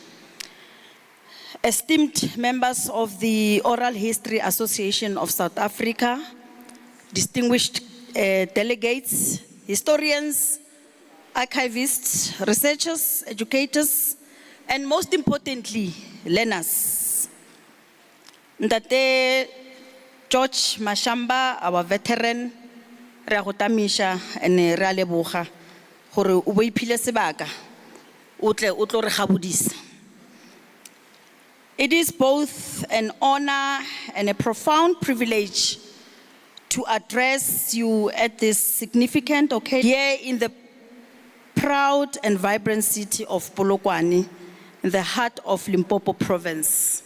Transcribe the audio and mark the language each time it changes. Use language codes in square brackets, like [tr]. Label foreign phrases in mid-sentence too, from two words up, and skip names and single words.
[en] Esteemed members of the Oral History Association of South Africa, distinguished delegates, historians, archivists, researchers, educators, and most importantly, learners. Ndate George Mashamba, our veteran, [nso] re a go tamisha and re a leboga gore o bo iphile sebaka o tle o tlo re gabodisa. [en] It is both an honor and a profound privilege to address you at this significant occasion here in the proud and vibrant city of Polokwane, in the heart of Limpopo province.